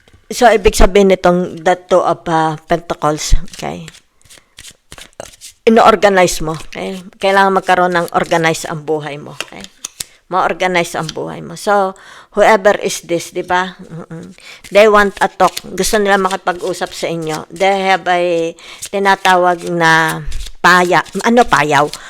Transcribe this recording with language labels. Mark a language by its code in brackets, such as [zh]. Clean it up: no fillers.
[tl] So, ibig sabihin nitong the two of pentacles, okay? Ino-organize mo, okay? Kailangan magkaroon ng organize ang buhay mo, okay? Ma-organize ang buhay mo. [en] So, whoever is this, [tl] di ba? [en] They want a talk. [tl] Gusto nila makipag-usap sa inyo. [en] They have a [tl] tinatawag na payaw?